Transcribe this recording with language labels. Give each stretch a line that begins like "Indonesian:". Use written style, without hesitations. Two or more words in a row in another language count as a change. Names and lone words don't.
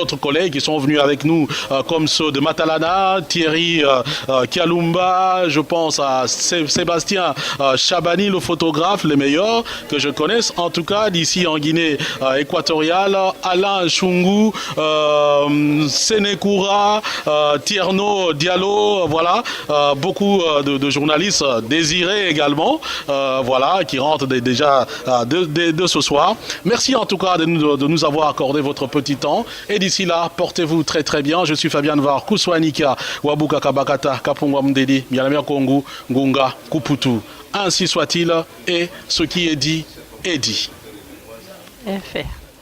French: d'autres collègues qui sont venus avec nous comme ceux de Matalana, Thierry Kialumba, je pense à Sébastien Chabani, le photographe, le meilleur que je connaisse en tout cas d'ici en Guinée équatoriale, Alain Chungu, Sénékoura, Tierno Diallo, voilà, beaucoup de journalistes désirés également, voilà, qui rentrent déjà de ce soir. Merci en tout cas de nous avoir accordé votre petit temps. Et d'ici là, portez-vous très très bien. Je suis Fabien Var, Kouswanika, Wabuka Kabakata, Kapungwa Mdedi, Mialamia Kongu, Ngunga, Kuputu. Ainsi soit-il, et ce qui est dit est dit. Fait.